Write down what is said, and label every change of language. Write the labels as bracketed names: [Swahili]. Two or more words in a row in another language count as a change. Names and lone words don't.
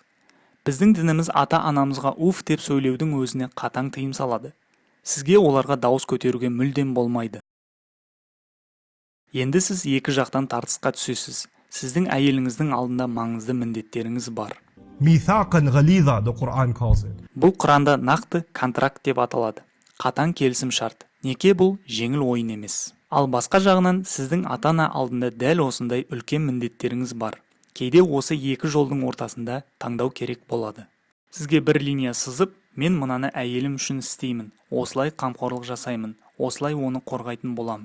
[Kazakh] Біздің дініміз ата-анамызға уф деп сөйлеудің өзіне қатаң тыйым салады. Сізге оларға дауыс көтеруге мүлдем болмайды. Енді сіз екі жақтан тартысқа түсесіз. Сіздің әйеліңіздің алдында маңызды міндеттеріңіз бар. [Arabic] ميثاقا غليظا, [English] the Quran calls it. [Kazakh] Бұл Құранда нақты контракт деп аталады. Қатаң келісім шарт. Неке бұл жеңіл ойын емес. Ал басқа жағынан сіздің ата-ана алдында дәл осындай үлкен міндеттеріңіз бар. Кейде осы екі жолдың ортасында таңдау керек болады. Сізге бір линия сызып, мен мынаны әйелім үшін істеймін, осылай қамқорлық жасаймын, осылай оны қорғайтын болам.